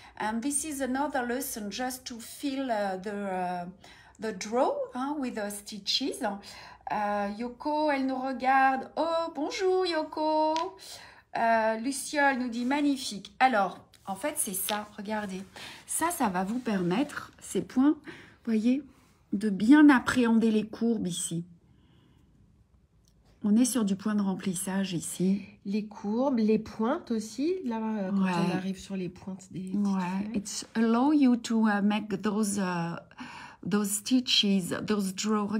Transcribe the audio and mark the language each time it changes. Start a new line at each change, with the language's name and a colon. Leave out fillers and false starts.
English: And this is another lesson just to feel the draw with the stitches.
French: Yoko, elle nous regarde. Oh, bonjour Yoko. Luciole nous dit magnifique. Alors, en fait, c'est ça. Regardez. Ça va vous permettre, ces points, voyez, de bien appréhender les courbes ici. On est sur du point de remplissage ici. Les courbes, les pointes aussi. Là, quand Ouais. on arrive sur les pointes des Ouais.
English: It's allow you to make those stitches, those draws.